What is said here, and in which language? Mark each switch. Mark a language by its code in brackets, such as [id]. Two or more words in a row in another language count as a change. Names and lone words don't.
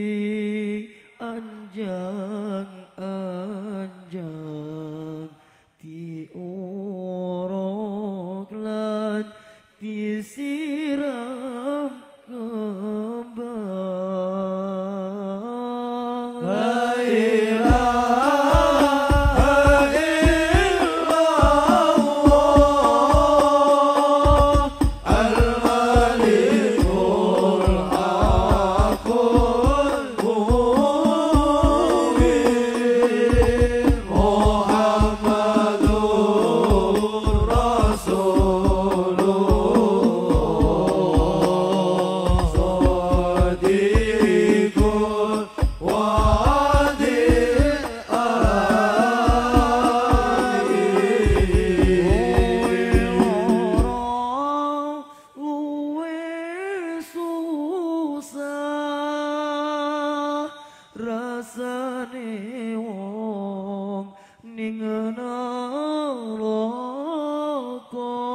[jv] anjang-anjang diuruk lan disiram kembang [ar] لا إله إلا الله الملك الحق المبين محمد رسول الله صادق الوعد الأمين [jv] luwe susah rasane wong ning neraka